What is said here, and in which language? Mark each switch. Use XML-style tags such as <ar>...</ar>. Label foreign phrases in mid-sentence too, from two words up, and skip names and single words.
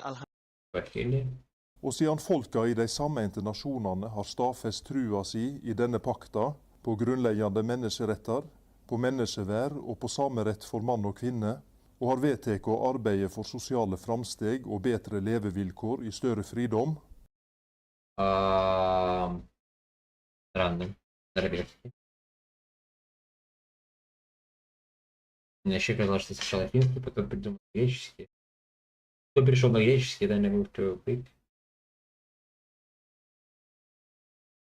<no>Og siden folka i de sameinte nasjonene har stadfest trua si i denne pakta på grunnleggende menneskeretter, på menneskeverd og på samerett for mann og kvinne, og har vedtatt å arbeide for sosiale framsteg og bedre levevilkår i større fridom.</no> <ru>Странно. Норвежский. Мне еще казалось, что сначала финский, потом придумал греческий. Кто перешел на греческий,</ru> <en>then I moved to Greek.</en>